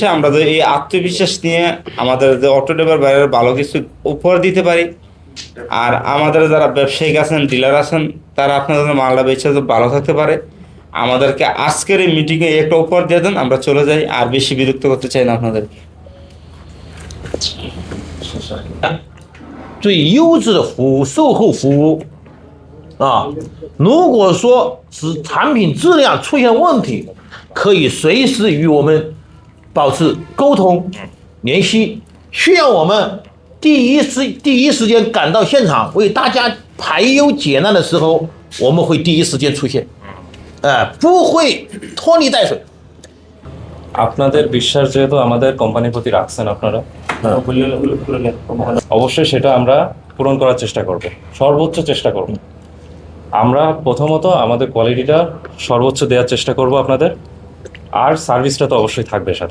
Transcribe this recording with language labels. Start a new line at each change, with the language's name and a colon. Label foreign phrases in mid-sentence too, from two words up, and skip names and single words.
Bangla: আমরা যে এই আত্মবিশ্বাস নিয়ে আমাদের যে
English: auto driver
Bangla: বাইরের ভালো কিছু উপহার দিতে পারি, আর আমাদের যারা ব্যবসায়িক আছেন, ডিলার আছেন, তারা আপনাদের মালটা বেচে ভালো থাকতে পারে। আমাদেরকে আজকের এই মিটিংয়ে একটা উপহার দিয়ে দেন, আমরা চলে যাই, আর বেশি বিরক্ত করতে চাই না আপনাদেরকে।
Chinese: 最优质的服务，售后服务啊。如果说是产品质量出现问题，可以随时与我们保持沟通联系。需要我们第一时间赶到现场为大家排忧解难的时候，我们会第一时间出现，不会拖泥带水。
Bangla: আপনাদের বিশ্বাস যেহেতু আমাদের কোম্পানির প্রতি রাখছেন আপনারা, অবশ্যই সেটা আমরা পূরণ করার চেষ্টা করব, সর্বোচ্চ চেষ্টা করব। আমরা প্রথমত আমাদের কোয়ালিটিটা সর্বোচ্চ দেওয়ার চেষ্টা করব আপনাদের, আর সার্ভিসটা তো অবশ্যই থাকবে সাথে।